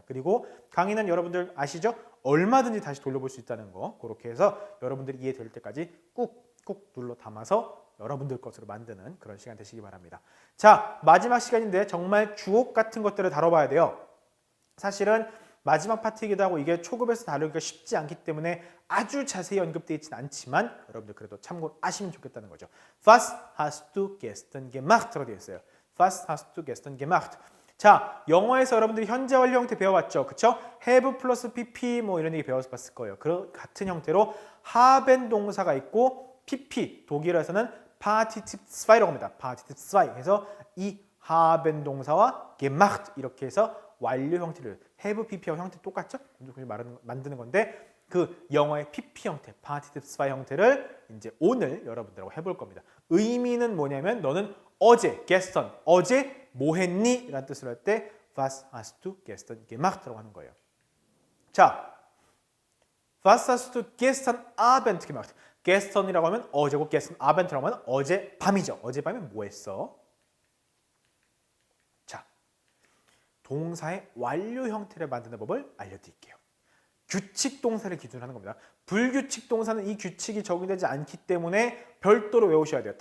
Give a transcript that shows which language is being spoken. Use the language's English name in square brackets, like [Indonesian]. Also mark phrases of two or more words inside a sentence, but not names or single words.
[Korean] 그리고 강의는 여러분들 아시죠? 얼마든지 다시 돌려볼 수 있다는 거 그렇게 해서 여러분들이 이해될 때까지 꾹꾹 눌러 담아서 여러분들 것으로 만드는 그런 시간 되시기 바랍니다. 자, 마지막 시간인데 정말 주옥 같은 것들을 다뤄봐야 돼요. 사실은 마지막 파트이기도 하고 이게 초급에서 다루기가 쉽지 않기 때문에 아주 자세히 언급되어 있지는 않지만 여러분들 그래도 참고로 아시면 좋겠다는 거죠. [German] Was hast du gestern gemacht? [Korean] 라고 되어 있어요. [German] Was hast du gestern gemacht? [Korean] 자, 영어에서 여러분들이 현재 완료 형태 배워왔죠. 그쵸? have 플러스 pp 뭐 이런 얘기 배워봤을 거예요. 그 같은 형태로 haben 동사가 있고 pp, 독일어에서는 Partitiv 2라고 합니다. Partitiv 2. 그래서 이 haben 동사와 gemacht 이렇게 해서 완료 형태를 [English] have pp [Korean] 와 형태 똑같죠? 만드는 건데 그 영어의 pp 형태, Partitiv 2 형태를 이제 오늘 여러분들하고 해볼 겁니다. 의미는 뭐냐면 너는 어제, gestern, 어제 뭐 했니? 라는 뜻을 할 때 [German] Was hast du gestern gemacht? [Korean] 라고 하는 거예요. 자, [German] Was hast du gestern Abend gemacht? [Korean] gestern이라고 하면 어제고 [German] gestern Abend [Korean] 라고 하면 어젯밤이죠. 어젯밤에 뭐 했어? 자, 동사의 완료 형태를 만드는 법을 알려드릴게요. 규칙 동사를 기준으로 하는 겁니다. 불규칙 동사는 이 규칙이 적용되지 않기 때문에 별도로 외우셔야 돼요.